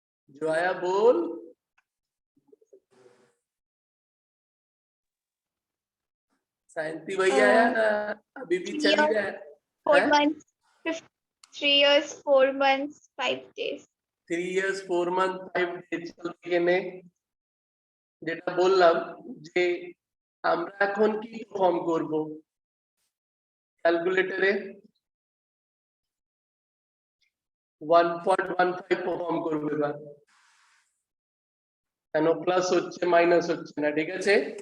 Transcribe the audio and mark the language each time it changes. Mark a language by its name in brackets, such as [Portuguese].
[Hindi] जो आया बोल। सायंती भैया आया, अभी भी चल ही रहा है। [English] 4 months, 3 years, 4 months, 5 days. 3 years 4 months 5 days [Bangla] চলবে যেটা বললাম যে আমরা এখন কি ফর্ম করব ক্যালকুলেটরে 1.15 পারফর্ম করব এবার, কেন প্লাস হচ্ছে মাইনাস হচ্ছে না, ঠিক আছে।